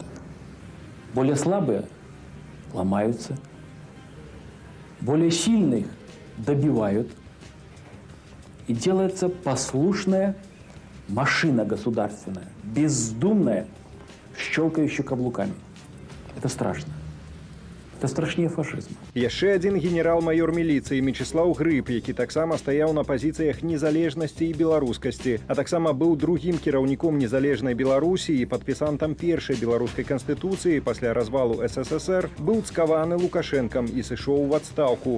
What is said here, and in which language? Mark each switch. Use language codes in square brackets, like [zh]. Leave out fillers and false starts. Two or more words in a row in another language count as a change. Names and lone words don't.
[ru] Более слабые ломаются, более сильных добивают. И делается послушная машина государственная, бездумная, щелкающая каблуками. Это страшно. Это страшнее фашизма. [be] Яшчэ адзін генерал-майор міліцыі Мечыслаў Грыб, які таксама стаяў на пазіцыях незалежнасці і беларускасці, а таксама быў другім кіраўніком незалежнай Беларусі і падпісантам першай беларускай канстытуцыі пасля развалу СССР, быў цкаваны Лукашэнкам і сышоў у адстаўку.